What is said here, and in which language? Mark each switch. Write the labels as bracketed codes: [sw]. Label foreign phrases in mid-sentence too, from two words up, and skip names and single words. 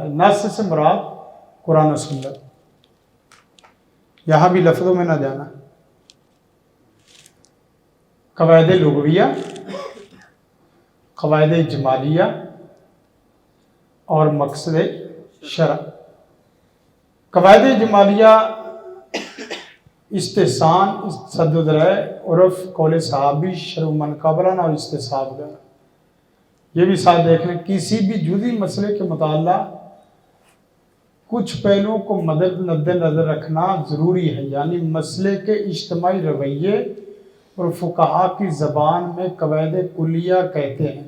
[ur] نص سے مراد قرآن و سنت، یہاں بھی لفظوں میں نہ جانا۔ قواعد لغویہ، قواعد اجمالیہ اور مقصد شرع۔ قواعد اجمالیہ استحسان، صد و ذرائع، عرف، قول صحابی، [ar] شرع من قبلنا [ur] اور استصحاب وغیرہ، یہ بھی ساتھ دیکھ لیں۔ کسی بھی جزئی مسئلے کے متعلق کچھ پہلوؤں کو مد نظر رکھنا ضروری ہے، یعنی مسئلے کے اجتماعی رویے اور فقہا کی زبان میں قواعد کلیہ کہتے ہیں۔